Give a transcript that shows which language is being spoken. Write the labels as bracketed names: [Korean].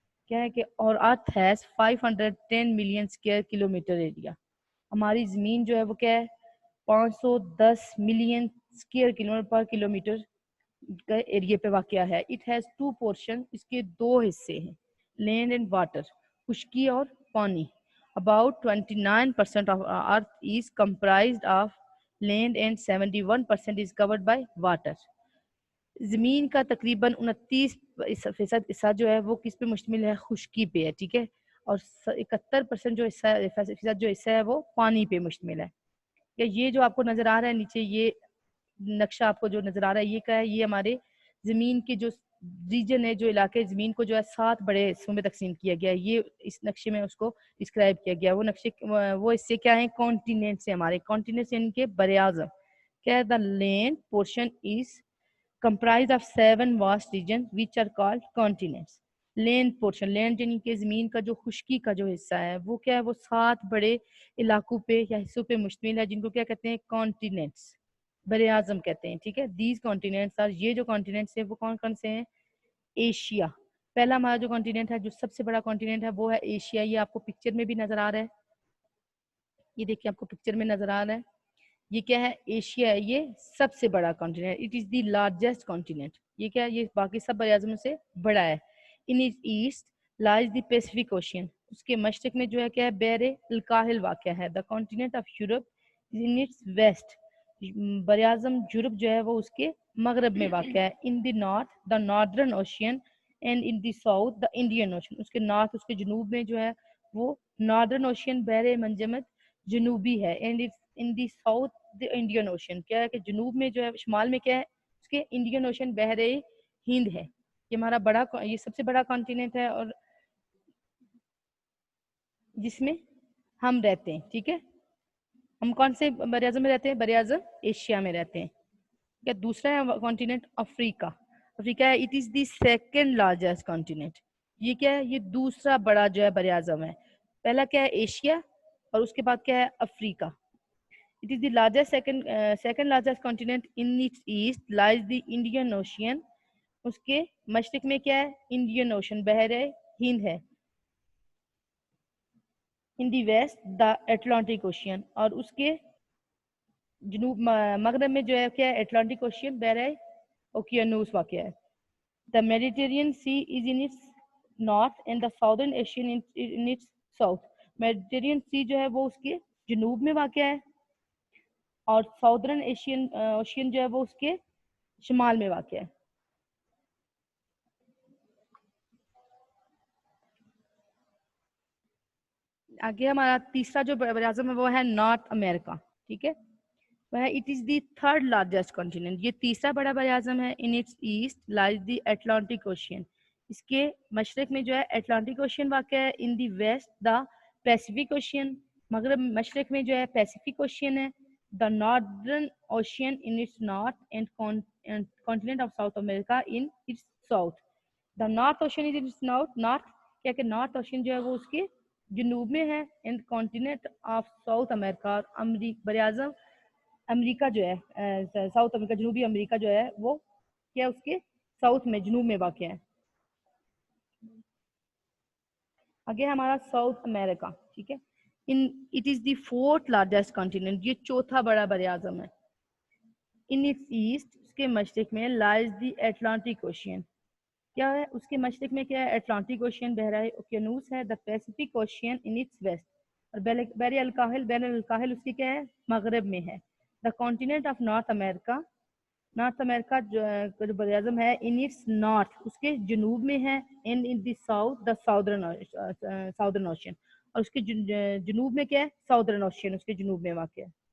[English] کیا ہے کہ اور earth has 510 million square kilometre area. [Urdu] ہماری زمین جو ہے وہ کیا ہے؟ 510 ملین اسکوائر کلومیٹر پر کلومیٹر کا ایریا پہ واقع ہے. [English] it has 2 portion, [Urdu] اس کے 2 حصے ہیں، [English] land and water, [Urdu] خشکی اور پانی. [English] About 29% of our earth is comprised of land and 71% is covered by water. [Urdu] زمین کا تقریباً 29% حصہ جو ہے وہ کس پہ مشتمل ہے؟ خشکی پہ ہے. ٹھیک ہے، اور 71% جو فیصد جو حصہ ہے وہ پانی پہ مشتمل ہے. کہ یہ جو آپ کو نظر آ رہا ہے نیچے، یہ نقشہ آپ کو جو نظر آ رہا ہے، یہ کیا ہے؟ یہ ہمارے زمین کے جو ریجن ہے، جو علاقے زمین کو جو ہے 7 بڑے حصوں میں تقسیم کیا گیا ہے. یہ اس نقشے میں اس کو ڈسکرائب کیا گیا. وہ نقشے وہ حصے کیا ہیں؟ کانٹیننٹس ہیں. ہمارے کانٹیننٹس ان کے بر اعظم. [English] کیا ہے؟ The land portion is comprised of 7 vast regions which are called continents. [Urdu] Land portion, land یعنی کہ زمین کا جو خشکی کا جو حصہ ہے وہ کیا ہے؟ وہ 7 بڑے علاقوں پہ یا حصوں پہ مشتمل ہے، جن کو کیا کہتے ہیں؟ کانٹیننٹس، بر اعظم کہتے ہیں. ٹھیک ہے، دیز کانٹیننٹس اور یہ جو کانٹیننٹس ہیں وہ کون کون سے ہیں؟ ایشیا پہلا ہمارا جو کانٹیننٹ ہے، جو سب سے بڑا کانٹیننٹ ہے وہ ہے ایشیا. یہ آپ کو پکچر میں بھی نظر آ رہا ہے، یہ دیکھیں آپ کو پکچر میں نظر آ رہا ہے. یہ کیا ہے؟ ایشیا ہے، یہ سب سے بڑا continent. [English] It is the largest continent. [Urdu] یہ کیا ہے؟ یہ باقی سب بر اعظموں سے بڑا ہے. [English] In its east lies the Pacific Ocean. [Urdu] اس کے مشرق میں جو ہے کیا ہے؟ بحر الکاہل واقع ہے. [English] The continent of Europe in its west. [Urdu] بر اعظم یورپ جو ہے وہ اس کے مغرب میں واقع ہے. [English] In the north the Northern Ocean and in the south the Indian Ocean. [Urdu] اس کے نارتھ، اس کے جنوب میں جو ہے وہ ناردرن اوشین، بحر منجمد جنوبی ہے. [English] And in the south the Indian Ocean. [Urdu] کیا ہے کہ جنوب میں جو ہے، شمال میں کیا ہے؟ اس کے انڈین اوشین، بحر ہند ہے. یہ ہمارا بڑا، یہ سب سے بڑا کانٹیننٹ ہے اور جس میں ہم رہتے ہیں. ٹھیک ہے، ہم کون سے بر اعظم میں رہتے ہیں؟ بر اعظم ایشیا میں رہتے ہیں. کیا دوسرا ہے کانٹیننٹ افریقہ. افریقہ ہے، [English] It is the second largest continent. [Urdu] یہ کیا ہے؟ یہ دوسرا بڑا جو ہے بر اعظم ہے. پہلا کیا ہے؟ ایشیا، اور اس کے بعد کیا ہے؟ افریقہ. [English] It is the largest second largest continent. In its east lies the Indian Ocean. [Urdu] اس کے مشرق میں کیا ہے؟ انڈین اوشن، بحر ہند ہے. [English] In the west the Atlantic Ocean. [Urdu] اور اس کے جنوب مغرب میں جو ہے کیا ہے؟ اٹلانٹک اوشین، بحر اوقیانوس واقع ہے. [English] The Mediterranean Sea is in its north and the Southern Ocean in its south. [Urdu] Mediterranean Sea جو ہے وہ اس کے جنوب میں واقع ہے اور ساؤدرن اوشین جو ہے وہ اس کے شمال میں واقع ہے. آگے ہمارا تیسرا جو بر اعظم ہے وہ ہے نارتھ امریکہ. ٹھیک ہے، وہ ہے [English] It is the third largest continent. [Urdu] یہ تیسرا بڑا بر اعظم ہے. [English] In its east lies the Atlantic Ocean. [Urdu] اس کے مشرق میں جو ہے اٹلانٹک اوشین واقع ہے. [English] In the west the Pacific Ocean. [Urdu] مغرب مشرق میں جو ہے پیسفک اوشین ہے. [English] The Northern Ocean in its north and continent of South America in its south. The North Ocean is in its north. [Urdu] کیا کہ North Ocean جو ہے وہ اس کے جنوب میں ہے. [English] and continent of South America. [Urdu] بر اعظم امریکہ جو ہے، ساؤتھ امریکہ، جنوبی امریکہ جو ہے وہ کیا اس کے ساؤتھ میں، جنوب میں واقع ہے. آگے ہمارا ساؤتھ امریکہ. [English] ٹھیک ہے، it is the fourth largest continent. [Urdu] یہ چوتھا بڑا بر اعظم ہے. [English] In its east [Urdu] اس کے مشرق میں [English] lies the Atlantic Ocean. [Urdu] کیا ہے اس کے مشرق میں کیا ہے اٹلانٹک اوشین بحرۂ اوقیانوس ہے, [English] the Pacific Ocean in its west, [Urdu] اور بحر الکاہل اس کی کیا ہے مغرب میں ہے. [English] the continent of North America [Urdu] جو بر اعظم ہے [English] in its north [Urdu] اس کے جنوب میں ہے, [English] and in the south the Southern Ocean, [Urdu] اور اس کے جنوب میں کیا ہے ساؤدرن اوشین اس کے جنوب میں واقع ہے.